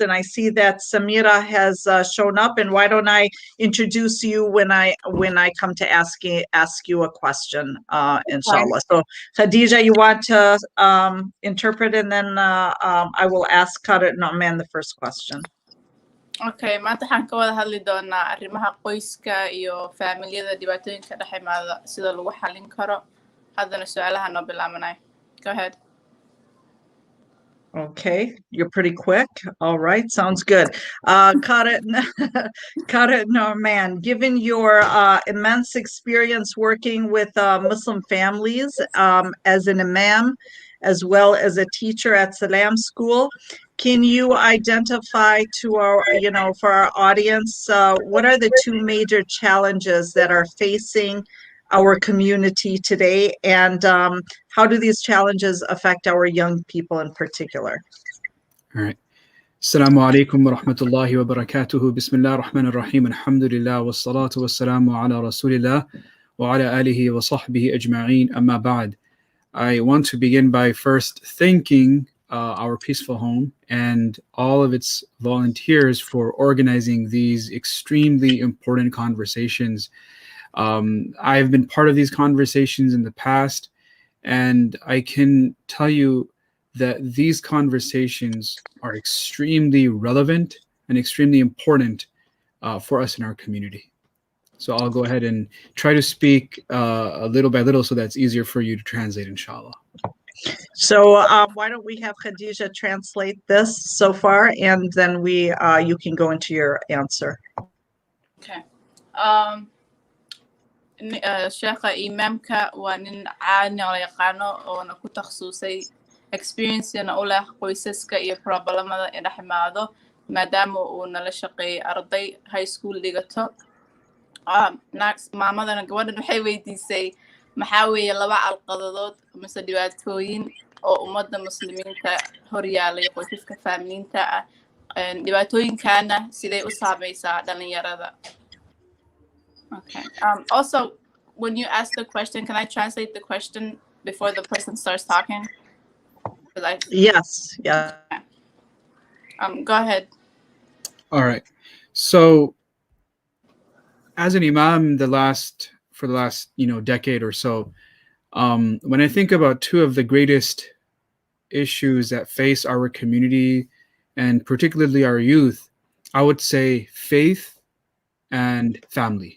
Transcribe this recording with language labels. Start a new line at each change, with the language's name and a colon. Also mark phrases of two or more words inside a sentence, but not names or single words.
English: And I see that Samira has shown up, and why don't I introduce you when I come to ask you a question, inshallah. So Khadija, you want to interpret, and then I will ask Khalid Nauman the first question.
Somali: Okay, maanta waxaan ka wada hadli doonaa arrimaha qoyska iyo familiyada dhibaatooyinka dhex imaada sida lagu xalin karo. Haddana su'aalaha noo bilaabanay.
English: Go ahead. Okay, you're pretty quick. All right, sounds good. Khalid Nauman, given your immense experience working with Muslim families as an imam, as well as a teacher at Salam School, can you identify to our, for our audience, what are the two major challenges that are facing our community today, and how do these challenges affect our young people in particular? All right.
Arabic: السلام عليكم ورحمة الله وبركاته. بسم الله الرحمن الرحيم. الحمد لله والصلاة والسلام على رسول الله وعلى آله وصحبه أجمعين. أما بعد.
English: I want to begin by first thanking our Peaceful Home and all of its volunteers for organizing these extremely important conversations. I've been part of these conversations in the past, and I can tell you that these conversations are extremely relevant and extremely important for us in our community. So I'll go ahead and try to speak a little by little so that's easier for you to translate, inshallah. So why don't we have Khadija translate this so far, and then you can go into your answer. Okay.
Somali: Sheekha imaamka waa nin caani oo la yaqaano oona ku takhasusay experience-na u leh qoysaska iyo problemada ee dhex imaado maadaama uu nala shaqeeyay arday
English: high school
Somali: dhigato. Maamadana gabadhan waxay weydiisay maxaa weeye laba calqadadood mise dhibaatooyin oo ummadda muslimiinta hor yaalay qoysaska faamiliinta ah, dhibaatooyinkana siday u saamaysaa dhalinyarada.
English: Okay. Also, when you ask the question, can I translate the question before the person starts talking? Yes. Yeah. Go ahead. All right. So, as an imam, for the last decade or so, when I think about two of the greatest issues that face our community and particularly our youth, I would say faith and family.